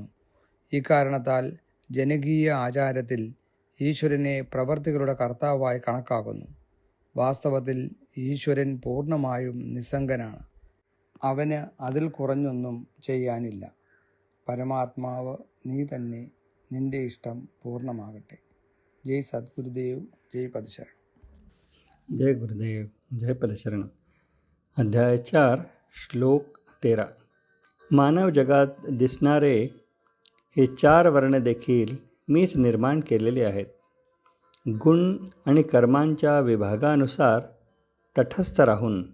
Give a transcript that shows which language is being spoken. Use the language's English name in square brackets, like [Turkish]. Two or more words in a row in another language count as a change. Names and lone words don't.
[Malayalam] ഇക്കാരണത്താൽ ജനകീയ ആചാരത്തിൽ ഈശ്വരനെ പ്രവൃത്തികളുടെ കർത്താവായി കണക്കാക്കുന്നു. വാസ്തവത്തിൽ ഈശ്വരൻ പൂർണ്ണമായും നിസ്സംഗനാണ്. അവന് അതിൽ കുറഞ്ഞൊന്നും ചെയ്യാനില്ല. പരമാത്മാവ് നീ തന്നെ, നിന്റെ ഇഷ്ടം പൂർണ്ണമാകട്ടെ. ജയ് സദ്ഗുരുദേവ്, ജയ് പദശരണം. [Marathi] जय गुरुदेव, जय पदशरण. अध्याय 4 श्लोक 13. मानव जगात दिसणारे हे 4 वर्ण देखील मीच निर्माण केलेले आहेत. गुण आणि कर्मांच्या विभागानुसार तटस्थ राहून.